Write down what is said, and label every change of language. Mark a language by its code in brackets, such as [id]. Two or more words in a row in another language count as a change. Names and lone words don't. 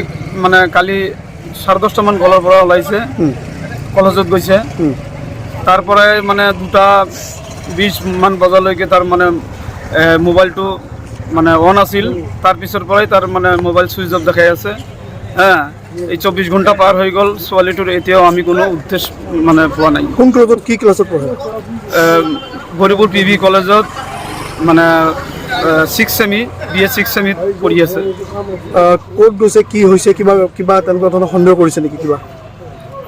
[as] মানে কালি 10:30 মান গলার পরা ওলাইছে কলেজত গৈছে তারপরে মানে 2:20 মান বজালৈকে তার মানে মোবাইলটো মানে অন আছিল তার পিছৰ পৰাই তার মানে মোবাইল সুইচ অফ দেখাই আছে হ্যাঁ এই 24 ঘন্টা [bn] পার হয়ে গেল [as] ছোৱালীটোৰ এতিয়াও আমি কোনো উদ্দেশ্য মানে পোৱা নাই কোন ক্লাছত কি ক্লাছত পঢ়ে গৌৰীপুৰ পিভি কলেজত মানে 6 সেমি BA 6 সেমি পঢ়ি আছে ক'ত গৈছে কি হৈছে কিবা কিবা তেনেকুৱা ধৰণৰ সন্দেহ কৰিছে নেকি কিবা